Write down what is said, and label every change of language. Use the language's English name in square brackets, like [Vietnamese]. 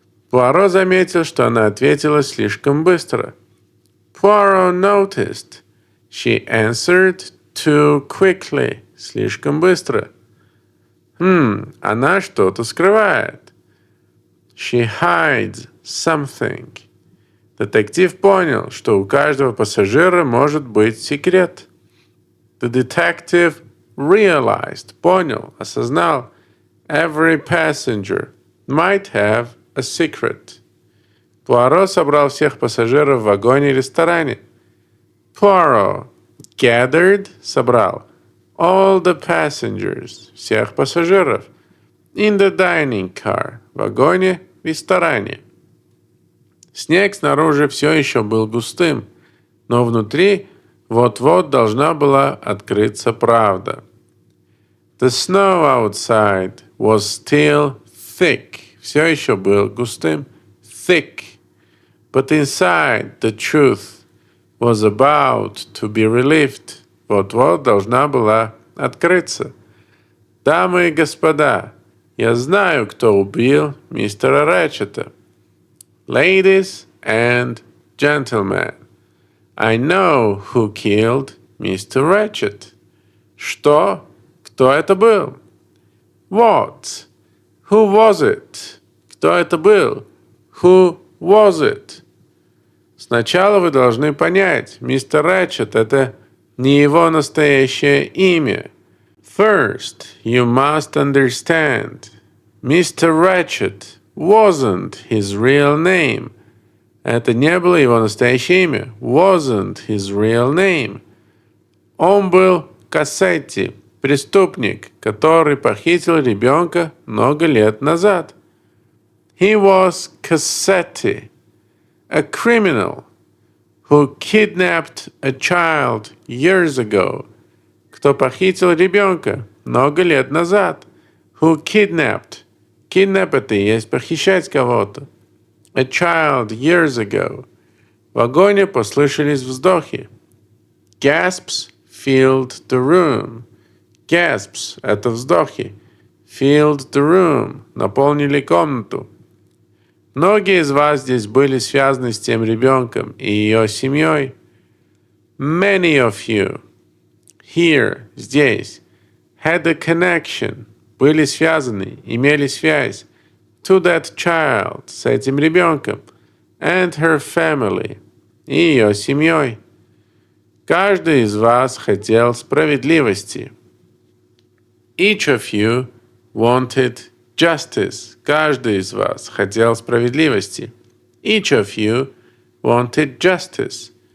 [Russian] Пуаро заметил, что она ответила слишком быстро. [English] Poirot noticed. She answered too quickly. [Russian] Слишком быстро. Она что-то скрывает. [English] She hides something. [Russian] Детектив понял, что у каждого пассажира может быть секрет. [English] The detective realized, [Russian] понял, осознал, [English] every passenger might have a secret. [Russian] Пуаро собрал всех пассажиров в вагоне-ресторане. [English] Poirot gathered, [Russian] собрал, [English] all the passengers, [Russian] всех пассажиров, [English] in the dining car, [Russian] в вагоне-ресторане. Снег снаружи все еще был густым, но внутри вот-вот должна была открыться правда. [English] The snow outside was still thick. [Russian] Все еще был густым. [English] Thick. But inside the truth was about to be relieved. [Russian] Вот-вот должна была открыться. Дамы и господа, я знаю, кто убил мистера Рэтчета. [English] Ladies and gentlemen, I know who killed Mr. [Russian] Ratchet. Что? Кто это был? [English] What? Who was it? [Russian] Кто это был? [English] Who was it? [Russian] Сначала вы должны понять, мистер Рэтчет — это не его настоящее имя. [English] First, you must understand, Mr. Ratchet wasn't his real name. [Russian] Это не было его настоящее имя. [English] Wasn't his real name. [Russian] Он был Кассетти, преступник, который похитил ребенка много лет назад. [English] He was Cassetti, a criminal who kidnapped a child years ago. [Russian] Кто похитил ребенка много лет назад. [English] Who kidnapped. [Russian] Kidnap — это и есть похищать кого-то. [English] A child years ago. [Russian] В вагоне послышались вздохи. [English] Gasps filled the room. [Russian] Gasps — это вздохи. [English] Filled the room. [Russian] Наполнили комнату. Многие из вас здесь были связаны с тем ребенком и ее семьей. [English] Many of you here, [Russian] здесь, [English] had a connection, [Russian] были связаны, имели связь, [English] to that child, [Russian] с этим ребенком, [English] and her family, [Russian] и ее семьей. Каждый из вас хотел справедливости. [English] Each of you wanted justice. [Russian] Каждый из вас хотел справедливости. [English] Each of you wanted justice.